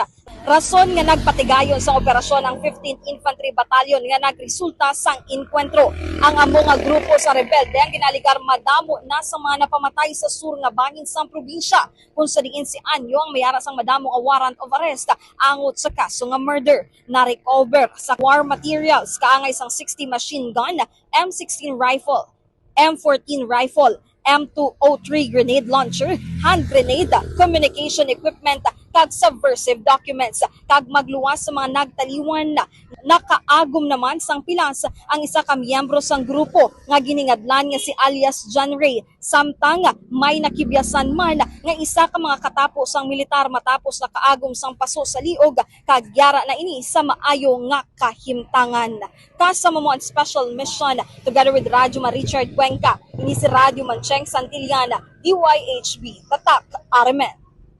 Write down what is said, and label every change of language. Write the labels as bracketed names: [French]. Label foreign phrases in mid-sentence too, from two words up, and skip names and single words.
[Hiligaynon] Rason nga nagpatigayon sa operasyon ang 15th Infantry Battalion nga nagresulta sang inkwentro. Ang amo nga grupo sa rebelde ang ginaligar madamo na sa mga napamatay sa sur nga bahin sa probinsya, kung sa diin si Anyo ang mayara sang madamo nga [English] warrant of arrest [Hiligaynon] angot sa kaso nga murder. Na-recover sa [English] war materials [Hiligaynon] kaangay sang [English] 60 machine gun, M16 rifle, M14 rifle, M203 grenade launcher, hand grenade, communication equipment, kag subversive documents. [Hiligaynon] Kag magluwas sa mga nagtaliwan na nakaagom naman sang pilas ang isa ka miyembro sang grupo nga giningadlan nga si alias John Ray. Samtang may nakibyasan man nga isa ka mga katapo sang militar matapos nakaagom sang paso sa liog, kag yara na ini sa maayo nga kahimtangan. Kasama mo ang [English] special mission together with [Hiligaynon] Radyo Richard Cuenca. Ini si Radyo Mancheng Santillana, DYHB, Tatak, Armen.